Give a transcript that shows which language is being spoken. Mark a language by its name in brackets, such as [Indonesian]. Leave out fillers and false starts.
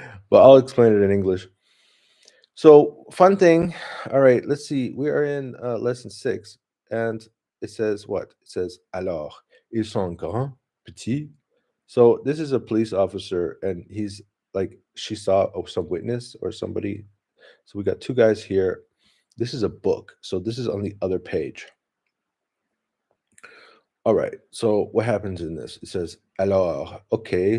[English] But I'll explain it in English. So, fun thing. All right, let's see. We are in lesson 6, and it says what? It says [French] alors, ils sont grands, petits. [English] So, this is a police officer, and he's like, she saw some witness or somebody. So, we got two guys here. This is a book. So, this is on the other page. All right. So, what happens in this? It says alors. Okay.